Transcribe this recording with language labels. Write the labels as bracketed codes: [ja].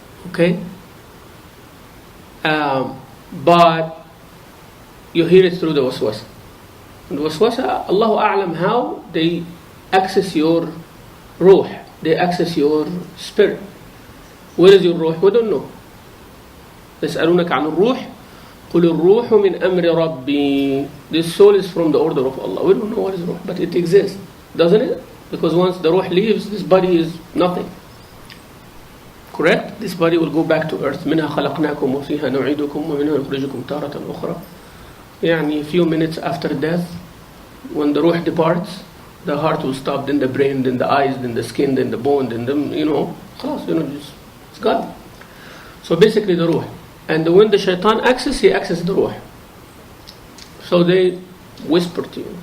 [en] Okay? But you hear it through the waswasa. And the waswasa, Allahu A'lam how they access your ruh. They access your spirit. Where is your ruh? We don't know. [ar] يسألونك عن الروح قل الروح من أمر ربي. [en] This soul is from the order of Allah. We don't know what is ruh, but it exists, doesn't it? Because once the ruh leaves, this body is nothing. Correct? This body will go back to earth. [ar] منها خلقناكم وفيها نعيدكم ومنها نخرجكم تارة أخرى. [en] A few minutes after death, when the ruh departs, the heart will stop, then the brain, then the eyes, then the skin, then the bone, then it's gone. So basically the ruh. And when the shaitan accesses, he accesses the ruh. So they whisper to you.